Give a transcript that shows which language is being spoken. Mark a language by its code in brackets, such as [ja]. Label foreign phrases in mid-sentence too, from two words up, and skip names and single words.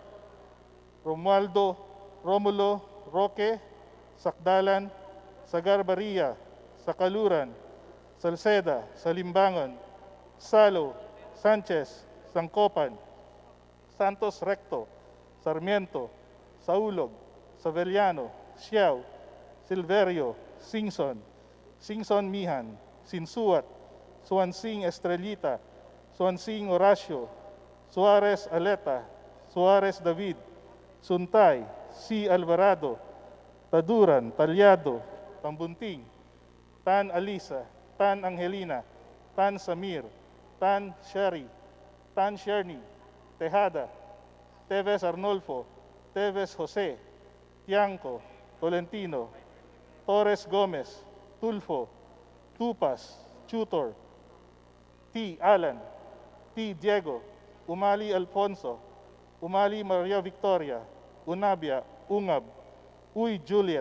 [en] Romualdo, Romulo, Roque, Sakdalan, Sagarbaria, Sakaluran, Salceda, Salimbangan, Salo, Sanchez, Sangkopan, Santos Recto, Sarmiento, Saulog, Savellano, Siao, Silverio, Singson, Singson Mihan, Sinsuat, Suansing Estrellita, Suansing Horacio, Suarez Aleta, Suarez David, Suntay, C. Alvarado, Taduran, Talyado, Tambunting, Tan Alisa, Tan Angelina, Tan Samir, Tan Sherry, Tan Sherny, Tejada, Teves Arnolfo, Teves Jose, Tiangco, Tolentino, Torres Gomez, Tulfo, Tupas, Tutor, T. Alan, T. Diego, Umali Alfonso, Umali Maria Victoria, Unabia, Ungab, Uy Juliet,